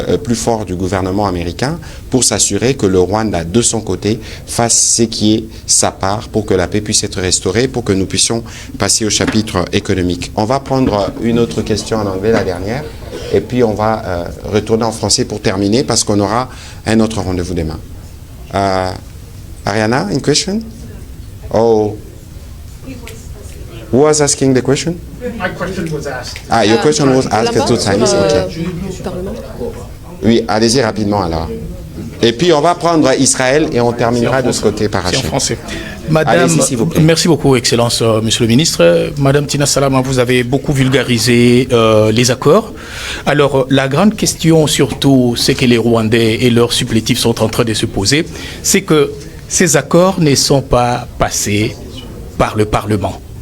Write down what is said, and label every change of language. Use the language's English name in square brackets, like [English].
[French] plus fort du gouvernement américain pour s'assurer que le Rwanda, de son côté, fasse ce qui est sa part pour que la paix puisse être restaurée, pour que nous puissions passer au chapitre économique. On va prendre une autre question en anglais, la dernière, et puis on va retourner en français pour terminer parce qu'on aura un autre rendez-vous demain. [English] Ariana, in question? Oh, who was asking the question? My question was asked. Ah, your question was asked 2 times. Okay. [French] Oui, allez-y rapidement alors. Et puis on va prendre Israël et on terminera de ce côté par C'est en Hachem. français. Madame, s'il vous plaît. merci beaucoup, Excellence, Monsieur le Ministre. Madame Tina Salama, vous avez beaucoup vulgarisé les accords. Alors, la grande question, surtout, c'est que les Rwandais et leurs supplétifs sont en train de se poser, c'est que ces accords ne sont pas passés par le Parlement.